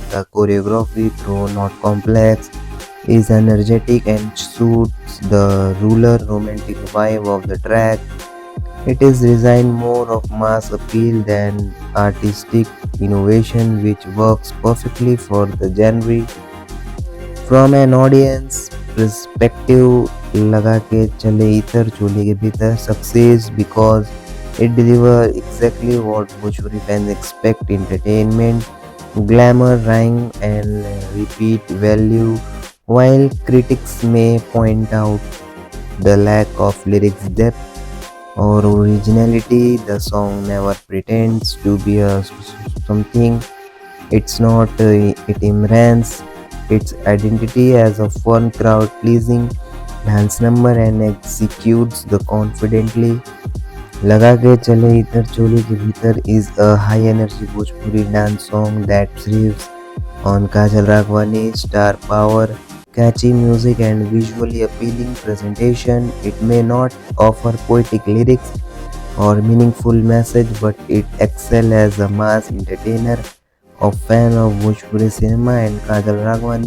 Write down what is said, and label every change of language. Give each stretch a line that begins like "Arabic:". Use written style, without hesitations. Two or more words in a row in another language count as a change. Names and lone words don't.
English: The choreography, though not complex, is energetic and suits the rural romantic vibe of the track. It is designed more of mass appeal than artistic innovation, which works perfectly for the genre. From an audience perspective, लगा के चले इतर चोली के भीतर success because it delivers exactly what Bhojpuri fans expect: entertainment, glamour, rhyme, and repeat value. While critics may point out the lack of lyrics depth or originality, the song never pretends to be something it's not. It embraces its identity as a fun, crowd pleasing dance number and executes the confidently. लगा के चले इधर चोली के भीतर is a high energy Bhojpuri dance song that thrives on Kajal Raghavani's star power, catchy music, and visually appealing presentation. It may not offer poetic lyrics, or meaningful message, but it excels as a mass entertainer of fan of Bhojpuri cinema and Kajal Ragwani.